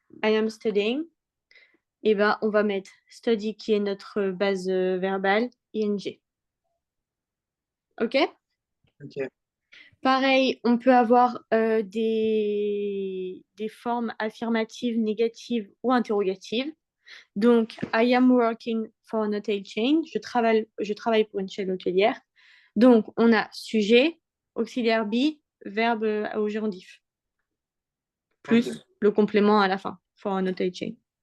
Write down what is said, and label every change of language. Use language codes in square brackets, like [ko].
[en] I am studying. [fr] Et ben, on va mettre study qui est notre base verbale, ing. OK? Ok. Pareil, on peut avoir des formes affirmatives, négatives ou interrogatives. Donc, [en] I am working for an hotel chain. [fr] Je travaille pour une chaîne hôtelière. Donc, on a sujet, auxiliaire be, verbe au gérondif, Ok. plus le complément à la fin, [en] for an hotel chain.